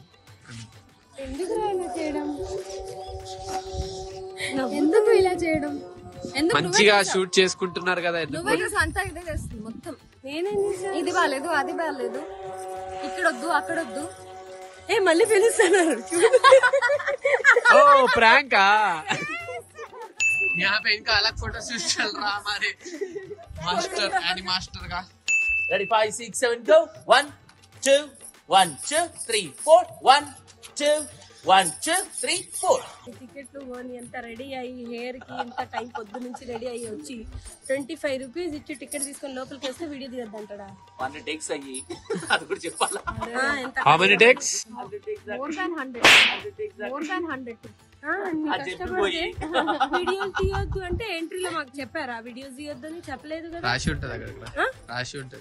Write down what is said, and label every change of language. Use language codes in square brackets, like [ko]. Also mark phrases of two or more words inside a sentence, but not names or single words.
[te] ఎందుకు ఇలా చేయడం? ఎందుకు మంచిగా షూట్ చేసుకుంటున్నారు కదా. నువ్వే చూసి అంతా ఇదే చేస్తుంది మొత్తం. నేనేం చేశాను? ఇది బాగాలేదు, అది బాగాలేదు, ఇక్కడొద్దు అక్కడొద్దు. ఏ మళ్ళీ పిలుస్తున్నారు. [hi] ओ प्रैंक यहाँ पे इनका अलग [en] photo shoot [hi] चल रहा हमारे मास्टर एनी मास्टर का. [te] రెడీ 5 6 7 go 1 2 1 2 3 4 1 2 1 2 3 4. టికెట్లు కొని ఎంత రెడీ అయ్యి హెయిర్ కి ఇంత టైం పొద్దు నుంచి రెడీ అయ్యి వచ్చి 25 రూపీస్ ఇచ్చి టికెట్ తీసుకొని లోపలికి వస్తే వీడియో తీయద్దు అంటాడా? 1 టేక్స్ అయ్యి అది కూడా చెప్పాలా? ఎంత [en] How many takes? more than 100. [te] అది చెప్పిపోయి వీడియోలు తీయొద్దు అంటే ఎంట్రీలో మాకు చెప్పారా వీడియోస్ తీయొద్దు అని? చెప్పలేదు కదా. రాశి ఉంటది అక్కడ రాశి ఉంటది.